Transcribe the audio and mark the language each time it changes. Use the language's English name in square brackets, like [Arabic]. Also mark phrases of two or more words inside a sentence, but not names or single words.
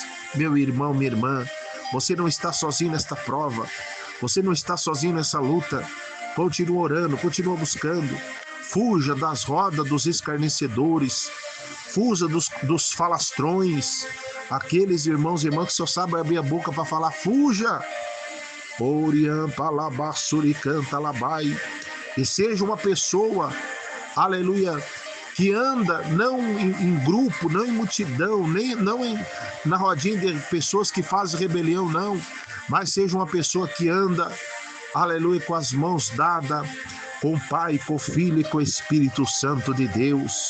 [Portuguese] Meu irmão, minha irmã, você não está sozinho nesta prova, você não está sozinho nessa luta. Continua orando, continua buscando. Fuja das rodas dos escarnecedores. Fuja dos falastrões. Aqueles irmãos e irmãs que só sabem abrir a boca para falar. Fuja. Oriam, palabá, suricanta, labai. E seja uma pessoa, aleluia, que anda não em grupo, não em multidão, não na rodinha de pessoas que fazem rebelião, não. Mas seja uma pessoa que anda, aleluia, com as mãos dadas com o Pai, com o Filho e com o Espírito Santo de Deus.